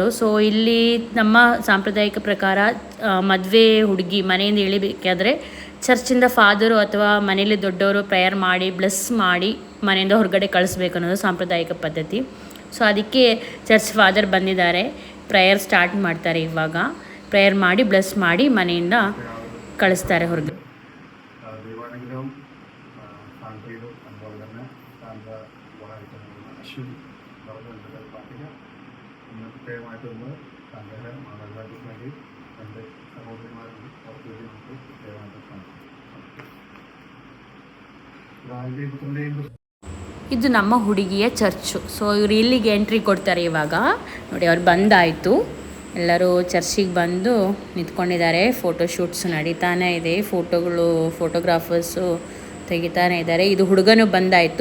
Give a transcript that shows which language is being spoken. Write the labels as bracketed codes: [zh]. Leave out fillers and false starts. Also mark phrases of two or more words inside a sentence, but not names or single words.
[kn] ಸೊ ಇಲ್ಲಿ ನಮ್ಮ ಸಾಂಪ್ರದಾಯಿಕ ಪ್ರಕಾರ ಮದುವೆ ಹುಡುಗಿ ಮನೆಯಿಂದ ಇಳಿಬೇಕಾದ್ರೆ ಚರ್ಚಿಂದ ಫಾದರು ಅಥವಾ ಮನೇಲಿ ದೊಡ್ಡವರು ಪ್ರೇಯರ್ ಮಾಡಿ ಬ್ಲೆಸ್ ಮಾಡಿ ಮನೆಯಿಂದ ಹೊರಗಡೆ ಕಳಿಸ್ಬೇಕು ಅನ್ನೋದು ಸಾಂಪ್ರದಾಯಿಕ ಪದ್ಧತಿ. ಸೊ ಅದಕ್ಕೆ [en] church father [kn] ಬಂದಿದ್ದಾರೆ. [en] prayer start [kn] ಮಾಡ್ತಾರೆ. ಇವಾಗ ಪ್ರೇಯರ್ ಮಾಡಿ ಬ್ಲೆಸ್ ಮಾಡಿ ಮನೆಯಿಂದ ಕಳಿಸ್ತಾರೆ ಹೊರಗೆ. [ml] പ്രത്യേകമായിട്ടൊന്ന് തങ്ങളുടെ മാതാപിതാക്കൾക്ക് വേണ്ടി രണ്ട് സഹോദരിമാരുണ്ട്, അവർക്ക് വേണ്ടി നമുക്ക് പ്രത്യേകമായിട്ട് കാണിക്കും. [kn] ಇದು ನಮ್ಮ ಹುಡುಗಿಯ ಚರ್ಚು. ಸೊ ಇವರು ಇಲ್ಲಿಗೆ ಎಂಟ್ರಿ ಕೊಡ್ತಾರೆ. ಇವಾಗ ನೋಡಿ, ಅವ್ರು ಬಂದಾಯಿತು. ಎಲ್ಲರೂ ಚರ್ಚಿಗೆ ಬಂದು ನಿಂತ್ಕೊಂಡಿದ್ದಾರೆ. ಫೋಟೋಶೂಟ್ಸ್ ನಡೀತಾನೆ ಇದೆ. ಫೋಟೋಗ್ರಾಫರ್ಸು ತೆಗಿತಾನೆ ಇದ್ದಾರೆ. ಇದು ಹುಡುಗನು ಬಂದಾಯಿತು.